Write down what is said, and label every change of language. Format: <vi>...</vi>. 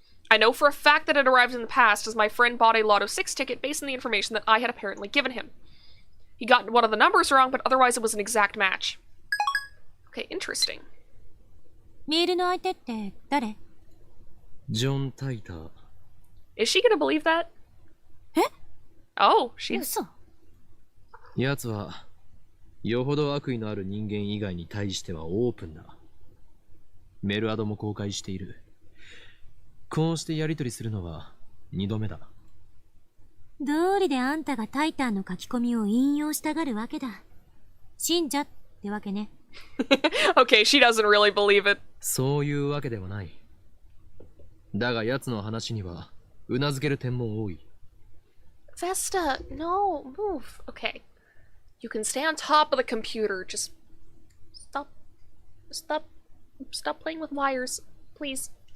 <en>I know for a fact that it arrived in the past, as my friend bought a Lotto 6 ticket based on the information that I had apparently given him. He got one of the numbers wrong, but otherwise it was an exact match. Okay, interesting.</en> <ja>メールの相手って誰？</ja> <en>John Titor. Is she gonna believe that?</en> <ja>え？</ja> <en>Oh, she is.</en> <ja>嘘。やつはよほど悪意のある人間以外に対してはオープンだ。メールアドも公開している。こうしてやり取りするのは2度目だ。どうりであんたがタイタンの書き込みを引用したがるわけだ。信者ってわけね。</ja> <en>Okay, she doesn't really believe it.</en> <ja>そういうわけではない。だが奴の話にはうなずける点も多い。</ja> <en>Vesta, no, move. Okay. You can stay on top of the computer. Just stop playing with wires, please.</en>